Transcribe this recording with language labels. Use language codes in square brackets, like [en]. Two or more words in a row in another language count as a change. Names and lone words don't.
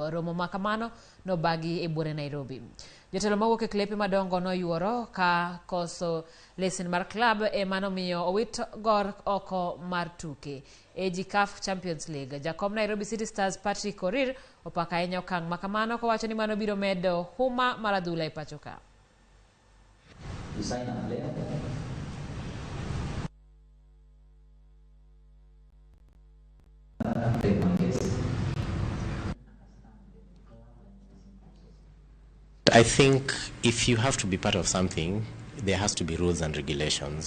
[luo] Romo makamano nobagi e buore Nairobi. Jotelo mawuok e klepe madongo noyuoro ka koso lesen mar klab e manomiyo owit gor oko mar tuke. AG CAF Champions League. Jakom Nairobi City Stars Patrick Korir opaka ahinya okang' makamano kowacho ni mano biro medo huma mar adhula e pacho ka. [en] I think if you have to be part of something, there has to be rules and regulations.